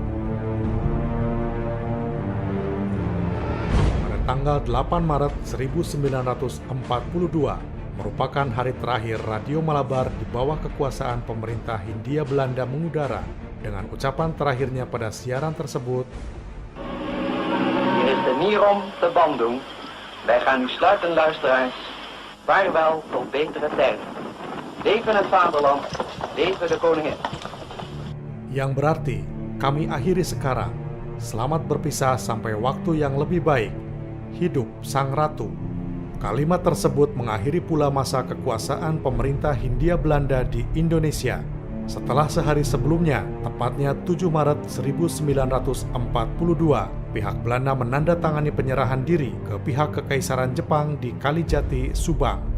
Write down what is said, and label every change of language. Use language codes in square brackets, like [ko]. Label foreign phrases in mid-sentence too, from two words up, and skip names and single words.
[id] Pada tanggal 8 Maret 1942 merupakan hari terakhir Radio Malabar di bawah kekuasaan pemerintah Hindia Belanda mengudara. Dengan ucapan terakhirnya pada siaran tersebut, [nl] "Hier is de Nierom te Bandung. Wij gaan u sluiten, luisteraars. Vaarwel tot betere tijden. Leven het vaderland, leven de koningin." [id] Yang berarti, kami akhiri sekarang. Selamat berpisah sampai waktu yang lebih baik. Hidup Sang Ratu. Kalimat tersebut mengakhiri pula masa kekuasaan pemerintah Hindia Belanda di Indonesia. Setelah sehari sebelumnya, tepatnya 7 Maret 1942, pihak Belanda menandatangani penyerahan diri ke pihak Kekaisaran Jepang di Kalijati, Subang.